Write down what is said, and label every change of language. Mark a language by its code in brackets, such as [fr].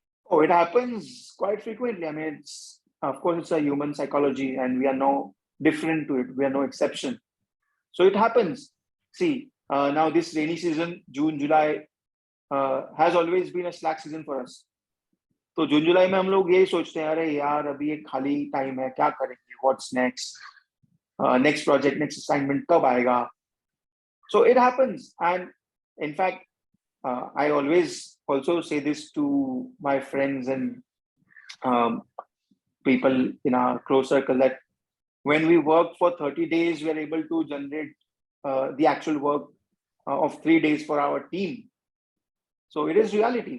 [en] Oh, it happens quite frequently. I mean, it's, of course, it's a human psychology, and we are no different to it. We are no exception. So it happens. See, now this rainy season, June, July, has always been a slack season for us. [hi] तो जून जुलाई में हम लोग यही सोचते हैं, अरे यार अभी एक खाली टाइम है, क्या करेंगे, [en] what's next, [hi] next project, next assignment कब आएगा. [en] So it happens. And in fact, I always also say this to my friends and um, people in our close circle, that when we work for 30 days, we are able to generate the actual work of 3 days for our team. So it is reality.